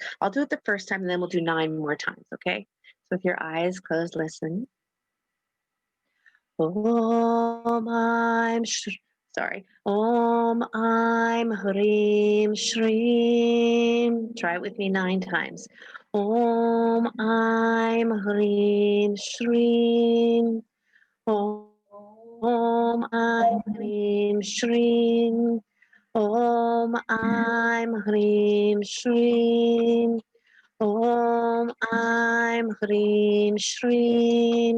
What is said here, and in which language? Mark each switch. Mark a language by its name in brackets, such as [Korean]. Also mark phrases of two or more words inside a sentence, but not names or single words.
[English] I'll do it the first time, and then we'll do 9 more times, okay? So with your eyes closed, listen. Om I'm sorry. [Sanskrit] ॐ ऐं ह्रीं श्रीं. [English] Try it with me 9 times. [Sanskrit] ॐ ऐं ह्रीं श्रीं. ॐ ह्रीं श्रीं. ॐ ऐं ह्रीं श्रीं. ॐ ऐं ह्रीं श्रीं.